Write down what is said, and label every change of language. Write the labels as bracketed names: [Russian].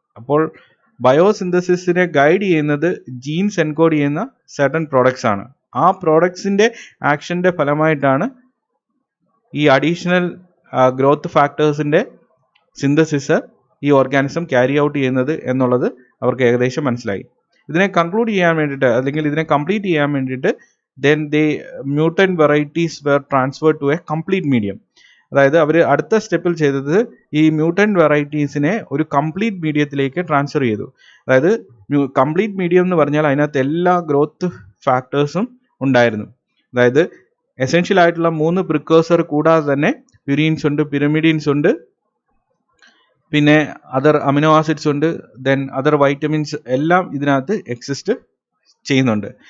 [Malayalam] അപ്പോൾ ബയോസിന്തസിസിനെ ഗൈഡ് ചെയ്യുന്നത് jeans encode ചെയ്യുന്ന സർട്ടൻ പ്രോഡക്ട്സ് ആണ്. ആ പ്രോഡക്ട്സിൻ്റെ ആക്ഷൻ്റെ ഫലമായിട്ടാണ് ഈ അഡീഷണൽ ഗ്രോത്ത് ഫാക്ടേഴ്സിൻ്റെ സിന്തസിസ് ഈ ഓർഗാനിസം ക്യാരി ഔട്ട് ചെയ്യുന്നത് എന്നുള്ളത് അവർക്ക് ഏകദേശം മനസ്സിലായി. ഇതിനെ കൺക്ലൂഡ് ചെയ്യാൻ വേണ്ടിയിട്ട് [English] അല്ലെങ്കിൽ ഇതിനെ കംപ്ലീറ്റ് ചെയ്യാൻ വേണ്ടിയിട്ട് then they mutant varieties were transferred to a complete medium. [Malayalam] അതായത് അവർ അടുത്ത സ്റ്റെപ്പിൽ ചെയ്തത് ഈ മ്യൂട്ടൻറ്റ് വെറൈറ്റീസിനെ ഒരു കംപ്ലീറ്റ് മീഡിയത്തിലേക്ക് ട്രാൻസ്ഫർ ചെയ്തു. അതായത് കംപ്ലീറ്റ് മീഡിയം എന്ന് പറഞ്ഞാൽ അതിനകത്ത് എല്ലാ ഗ്രോത്ത് ഫാക്ടേഴ്സും ഉണ്ടായിരുന്നു. അതായത് എസെൻഷ്യൽ ആയിട്ടുള്ള 3 പ്രിക്കേഴ്സർ കൂടാതെ തന്നെ പ്യൂരീൻസ് ഉണ്ട്, പിരമിഡീൻസ് ഉണ്ട്, പിന്നെ അതർ അമിനോ ആസിഡ്സ് ഉണ്ട്, ദെൻ അതർ വൈറ്റമിൻസ് എല്ലാം ഇതിനകത്ത് എക്സിസ്റ്റ് ചെയ്യുന്നുണ്ട്.